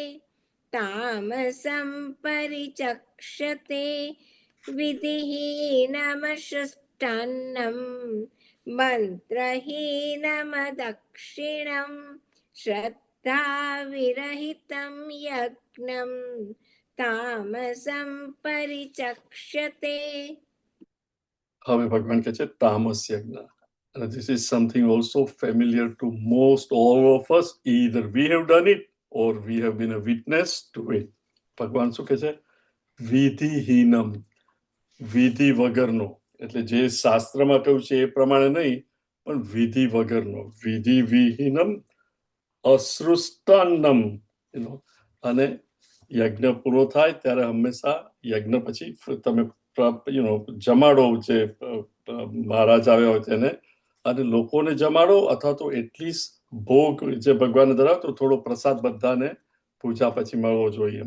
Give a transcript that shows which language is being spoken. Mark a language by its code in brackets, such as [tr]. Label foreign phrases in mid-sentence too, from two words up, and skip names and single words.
[sa] तामसं परिचक्ष्यते विधिहीनमश्रुष्टान्नं मन्त्रहीनमदक्षिणं श्रद्धाविरहितं यज्ञं तामसं परिचक्ष्यते. [gu] હવે ભગવાન કહે છે તામસ યજ્ઞ. [en] And this is something also familiar to most all of us. Either we have done it or we have been a witness to it. [gu] ભગવાન શું કહે છે? વિધિહીનમ, વિધિ વગરનો. એટલે જે શાસ્ત્રમાં કહ્યું છે એ પ્રમાણે નહીં, પણ વિધિ વગરનો. વિધિ વિહીનમ અસૃષ્ટાન્નમ, અને યજ્ઞ પૂરો થાય ત્યારે હંમેશા યજ્ઞ પછી તમે જમાડો, જે મહારાજ આવ્યા હોય તેને, અને લોકોને જમાડો, અથવા તો એટલીસ્ટ ભોગ જે ભગવાનને ધરાવતો થોડો પ્રસાદ બધાને પૂજા પછી મળવો જોઈએ.